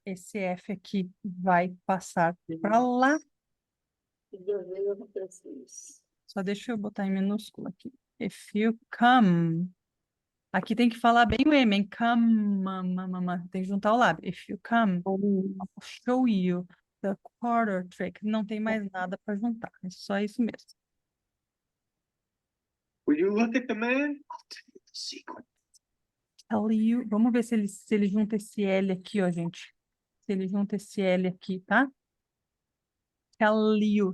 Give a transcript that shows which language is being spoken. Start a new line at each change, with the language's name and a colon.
Portuguese: Esse F aqui vai passar para lá. Só deixa eu botar em minúsculo aqui.
English: If you come.
Portuguese: Aqui tem que falar bem o M, hein? Come. Tem que juntar o lábio.
English: If you come, I'll show you the quarter trick.
Portuguese: Não tem mais nada para juntar. É só isso mesmo.
English: Will you look at the man? I'll tell you the secret. Tell you.
Portuguese: Vamos ver se ele junta esse L aqui, ó, gente. Se ele junta esse L aqui, tá?
English: Tell you.